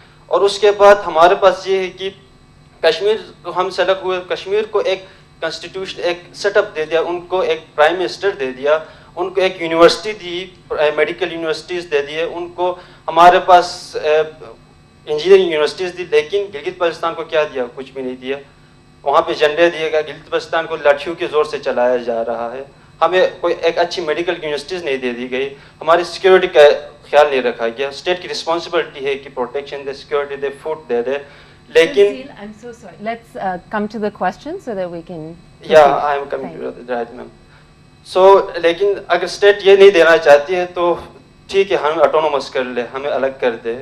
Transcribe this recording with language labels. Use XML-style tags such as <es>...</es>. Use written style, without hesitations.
<ur>اور اس کے بعد ہمارے پاس یہ ہے کہ کشمیر ہم سے الگ ہوئے, کشمیر کو ایک کنسٹیٹیوشن ایک سیٹ اپ دے دیا, ان کو ایک پرائم منسٹر دے دیا, ان کو ایک یونیورسٹی دی, میڈیکل یونیورسٹیز دے دیے, ان کو ہمارے پاس انجینئرنگ یونیورسٹیز دی, لیکن گلگت بلتستان کو کیا دیا, کچھ بھی نہیں دیا. وہاں پہ جھنڈے دیے گئے, گلگت بلتستان کو لاٹھیوں کے زور سے چلایا جا رہا ہے. ہمیں کوئی ایک اچھی میڈیکل یونیورسٹیز نہیں دے دی گئی, ہماری سیکیورٹی کا خیال نہیں رکھا گیا. اسٹیٹ کی رسپانسبلٹی ہے کہ پروٹیکشن دے, سیکیورٹی دے, فوڈ دے دے, لیکن</ur> <en>I'm so sorry. Let's come to the question so that we can. Yeah, I am coming to that, ma'am.</en> <ur>So, لیکن اگر اسٹیٹ یہ نہیں دینا چاہتی ہے تو ٹھیک ہے, ہمیں آٹونومس کر لے, ہمیں الگ کر دے.</ur>